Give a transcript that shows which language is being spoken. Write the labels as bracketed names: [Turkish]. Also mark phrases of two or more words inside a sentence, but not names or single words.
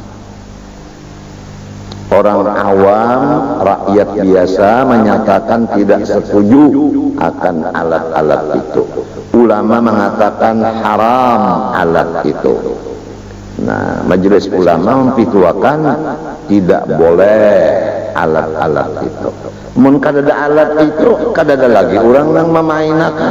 [Indonesian] Orang awam, rakyat biasa menyatakan tidak setuju akan alat-alat itu. Ulama mengatakan haram alat itu. Nah, majelis ulama memfitwakan tidak boleh alat-alat itu. [Banjar] Mun kadada alat itu, kadada lagi orang yang memainakan.